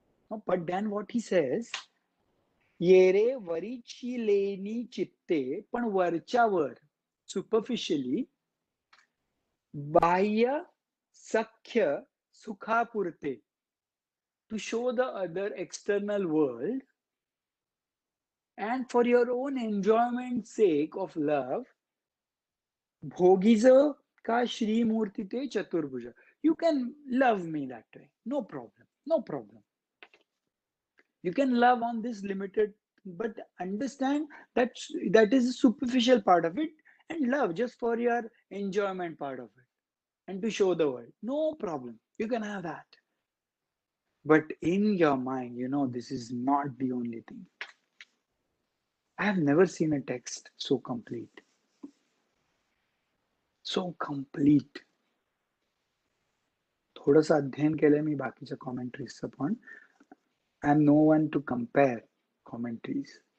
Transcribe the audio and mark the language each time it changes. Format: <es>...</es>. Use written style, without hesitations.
<en>but then what he says,</en> <mr>ये रे वरीची लेनी चित्ते, पण वरच्यावर सुपरफिशियली, बाह्य सख्य सुखापुरते,</mr> <en>to show the other external world and for your own enjoyment sake of love,</en> <mr>भोगीज का श्रीमूर्ती ते चतुर्भुज.</mr> <en>You can love me that way, no problem. You can love on this limited, but understand that that is a superficial part of it, and love just for your enjoyment part of it and to show the world. No problem. You can have that. But in your mind, you know, this is not the only thing. I have never seen a text so complete. So complete.</en> <mr>थोडंसं अध्ययन केलंय मी बाकीच्या कॉमेंट्रीजचं पण.</mr> <en>I am no one to compare commentaries.</en>